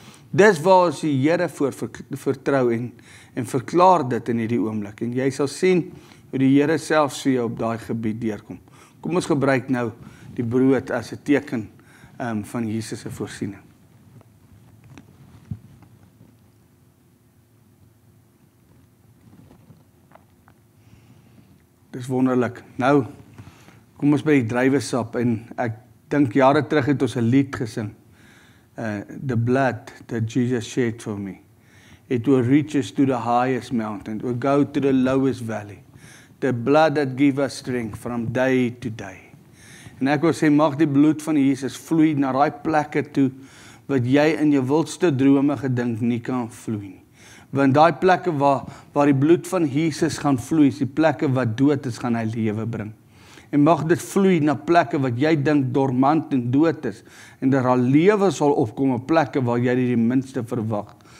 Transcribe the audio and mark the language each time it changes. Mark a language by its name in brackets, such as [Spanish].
[Afrikaans] Dis waar ons die Here voor vertrou en verklaar dit in hierdie oomblik. En jy sal sien hoe die Here selfs vir jou op daai gebied deurkom. Kom ons gebruik nou die brood as 'n teken van Jesus se voorsiening. Dis wonderlik. Nou, kom ons by die druiwesap, en ek dink jare terug het ons 'n lied gesing. [English] The blood that Jesus shed for me. It will reach us to the highest mountain. It will go to the lowest valley. The blood that gives us strength from day to day. [Afrikaans] En ek wil sê, mag die bloed van Jesus vloei na daai plekke toe, wat jy in jou wildste drome gedink nie kan vloei nie. Want daai plekke waar die bloed van Jesus gaan vloei, is die plekke wat dood is, gaan hy lewe bring. En mag dit vloei na plekke wat jy dink dormant en dood is, en dat daar lewe sal opkom op plekke waar jy die minste verwag.